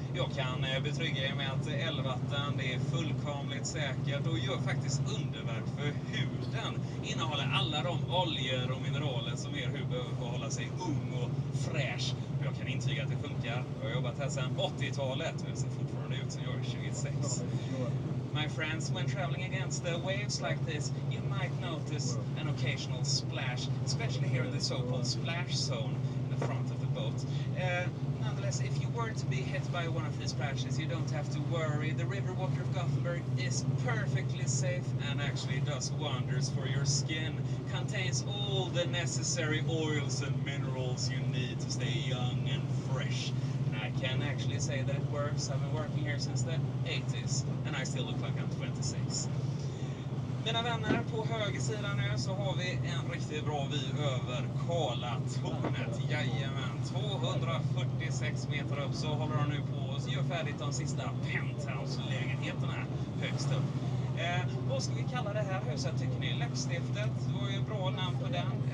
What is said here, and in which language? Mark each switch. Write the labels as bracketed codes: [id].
[sv] Jag kan betrygga er med att älvvatten, det är fullkomligt säkert och gör faktiskt underverk för huden. Innehåller alla de oljor och mineraler som er hud behöver för att hålla sig ung och fräsch. Och jag kan intyga att det funkar. Jag har jobbat här sedan 80-talet och jag ser fortfarande ut som jag är 26. [en] My friends, when traveling against the waves like this, you might notice an occasional splash, especially here in the so-called splash zone in the front of the boat. Nonetheless, if you were to be hit by one of these splashes, you don't have to worry. The river water of Gothenburg is perfectly safe and actually does wonders for your skin. Contains all the necessary oils and minerals you need to stay young and fresh. I can actually say that it works. I've been working here since the 80s and I still look like I'm 26. [sv] Mina vänner, på högersidan nu så har vi en riktigt bra vy över Karlatornet. Jajamän, 246 meter upp så håller de nu på och gör färdigt de sista penthouse-lägenheterna högst upp. Vad ska vi kalla det här huset tycker ni? Läppstiftet, det var ju ett bra namn på den.